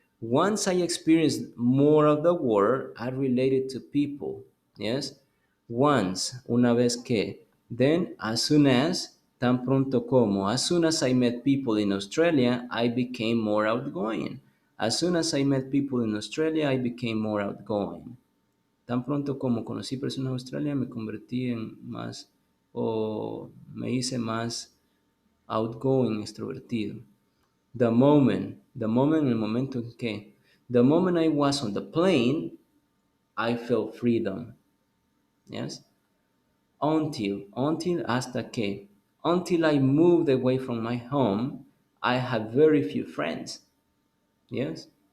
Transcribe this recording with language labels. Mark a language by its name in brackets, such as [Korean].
[English] Once I experienced more of the world, I related to people. Yes? Once, [Spanish] una vez que. [English] Then, as soon as, [Spanish] tan pronto como. [English] As soon as I met people in Australia, I became more outgoing. As soon as I met people in Australia, I became more outgoing. [Spanish] Tan pronto como conocí personas en Australia, me convertí en más, o me hice más outgoing, extrovertido. El momento en que, [English] the moment I was on the plane, I felt freedom. Yes? Until [Spanish] hasta que, [English] until I moved away from my home, I had very few friends. Yes?